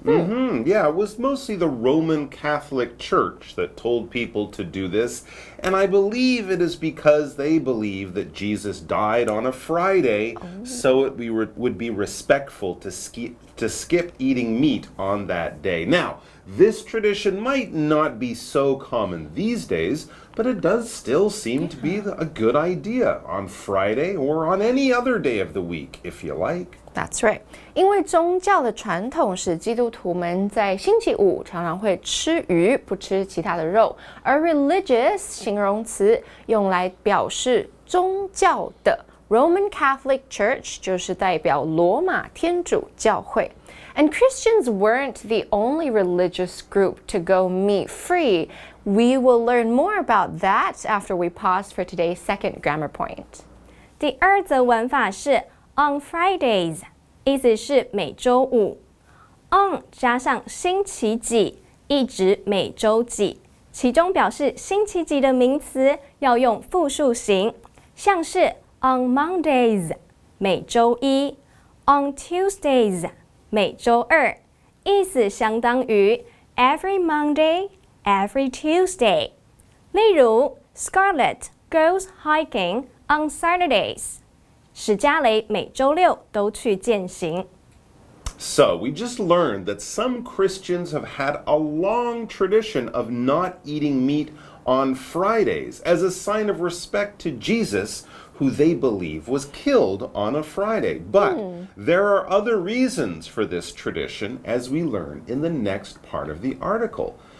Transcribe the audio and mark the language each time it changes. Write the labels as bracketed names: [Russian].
[English] Yeah, it was mostly the Roman Catholic Church that told people to do this, and I believe it is because they believe that Jesus died on a Friday, so it would be respectful to skip eating meat on that day. Now, this tradition might not be so common these days, but it does still seem to be a good idea on Friday or on any other day of the week, if you like. That's right. [Chinese] 因为宗教的传统是基督徒们在星期五常常会吃鱼，不吃其他的肉，而 religious 形容词用来表示宗教的 Roman Catholic Church 就是代表罗马天主教会。 [English] And Christians weren't the only religious group to go meat-free. We will learn more about that after we pause for today's second grammar point. [Chinese] 第二则文法是 on Fridays， 意思是每周五。 on 加上星期几，意指每周几，其中表示星期几的名词要用复数形，像是 on Mondays 每周一 ，on Tuesdays 每周二，意思相当于 every Monday。Every Tuesday. 例如 [English] Scarlett goes hiking on Saturdays. [Chinese] 史嘉蕾每周六都去健行。 [English] So, we just learned that some Christians have had a long tradition of not eating meat on Fridays as a sign of respect to Jesus, who they believe was killed on a Friday. But there are other reasons for this tradition, as we learn in the next part of the article.